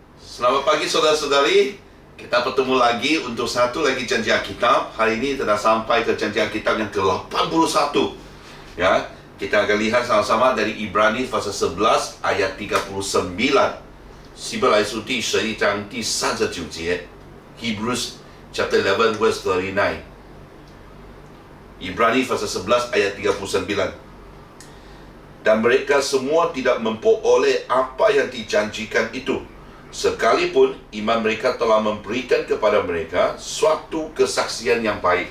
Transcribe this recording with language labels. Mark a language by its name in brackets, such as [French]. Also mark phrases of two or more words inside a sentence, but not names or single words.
[Malay] Selamat pagi saudara-saudari. Kita bertemu lagi untuk satu lagi janji Alkitab. Hari ini kita dah sampai ke janji Alkitab yang ke-81. Ya, kita akan lihat sama-sama dari Ibrani pasal 11 ayat 39. [Chinese] 希伯来书第11章第39节 [English] Hebrews chapter 11 verse 39. [Malay] Ibrani pasal 11 ayat 39. Dan mereka semua tidak memperoleh apa yang dijanjikan itu, sekalipun iman mereka telah memberikan kepada mereka suatu kesaksian yang baik.